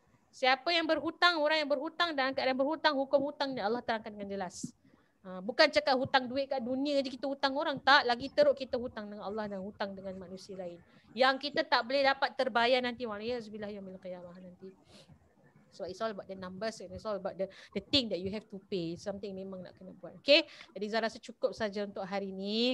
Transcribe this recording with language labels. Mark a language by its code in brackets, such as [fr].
[ms] Siapa yang berhutang, orang yang berhutang dan keadaan berhutang, hukum hutang ni Allah terangkan dengan jelas. Bukan cakap hutang duit kat dunia je kita hutang orang, tak. Lagi teruk kita hutang dengan Allah dan hutang dengan manusia lain. Yang kita tak boleh dapat terbayar nanti. Waliyahzubillah yaumil qiyamah nanti. [en] So it's all about the numbers and it's all about the thing that you have to pay. [ms] Something memang nak kena buat. Okay. Jadi Zara rasa cukup saja untuk hari ini.